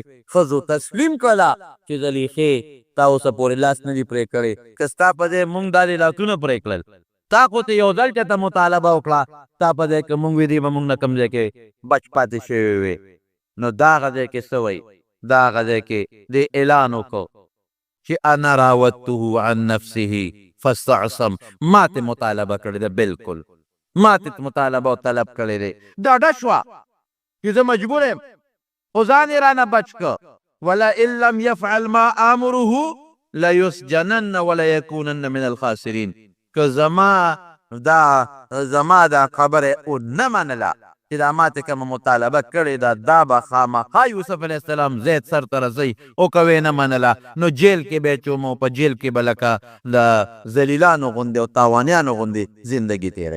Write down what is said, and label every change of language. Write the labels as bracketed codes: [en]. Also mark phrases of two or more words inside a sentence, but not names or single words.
[ps] ښځو تسلیم کړله چې زلیخې تا اوسه پورې لاس نه دي پرې کړی، که ستا په ځای مونږ دا دې لاسونه پرې کړل، تا خو ته یو ځل چاته مطالبه وکړه، تا په ځای که مونږ وي دی به مونږ نه کوم ځای کې بچ پاتې شوي وې. نو دا هغه ځای کې څه وایي، دا هغه ځای کې دې اعلان وکړو چې [ar] انا راودته عن نفسه فاستعصم، [ps] ما ته مطالبه کړې ده، بلکل ما ته مطالبه او طلب کړی دی. ډاډه شوه چې زه مجبور یم، خو ځان یې رانه بچ کړه. [ar] ولئن لم یفعل ما آمره لیسجنن ولیکونن من الخاسرین، [ps] که زما دا خبره ونه منله چې دا ما ته کومه مطالبه کړې ده، دا به خامخا یوسف علیه السلام زید سر ته رسوي، او که ویې نه منله نو جیل کې به یې چوم، او په جیل کې به لکه د ذلیلانو غوندې او تاوانیانو غوندې زندګي تېروي.